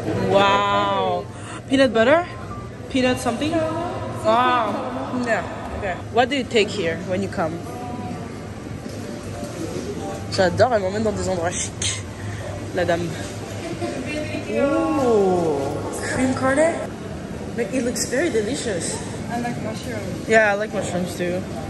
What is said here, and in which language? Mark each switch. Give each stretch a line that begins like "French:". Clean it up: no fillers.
English: Wow. Peanut butter? Peanut something? Ah, yeah. Okay. What do you take here when you come?
French: J'adore, elle m'emmène dans des endroits chics. La dame. Oh, cream carne.
English: But it looks very delicious. I like mushrooms. Yeah, I like mushrooms too.